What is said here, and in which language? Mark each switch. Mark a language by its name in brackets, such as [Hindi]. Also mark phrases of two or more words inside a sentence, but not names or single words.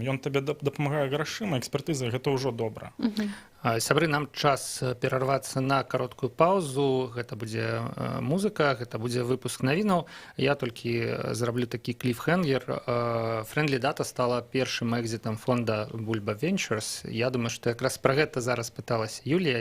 [Belarusian] Ён табе дапамагае грашыма, экспертыза, гэта ўжо добра. Сябры, нам час перарвацца на кароткую паўзу. Гэта будзе музыка, гэта будзе выпуск навінаў. Я толькі зраблю такі кліфхенгер. [English] Friendly Data [Belarusian] стала першым экзітам фонда Bulba Ventures. Я думаю, што якраз пра гэта зараз пыталася Юлія.